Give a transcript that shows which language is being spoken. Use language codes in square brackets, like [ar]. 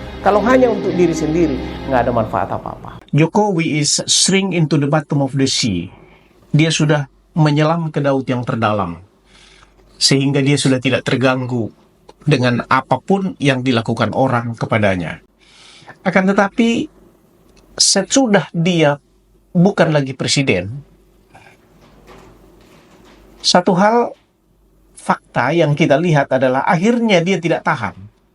[id] Kalau hanya untuk diri sendiri, nggak ada manfaat apa-apa. [en] Jokowi is shrink into the bottom of the sea. [id] Dia sudah menyelam ke laut yang terdalam, sehingga dia sudah tidak terganggu dengan apapun yang dilakukan orang kepadanya. Akan tetapi, sesudah dia bukan lagi presiden, satu hal fakta yang kita lihat adalah akhirnya dia tidak tahan.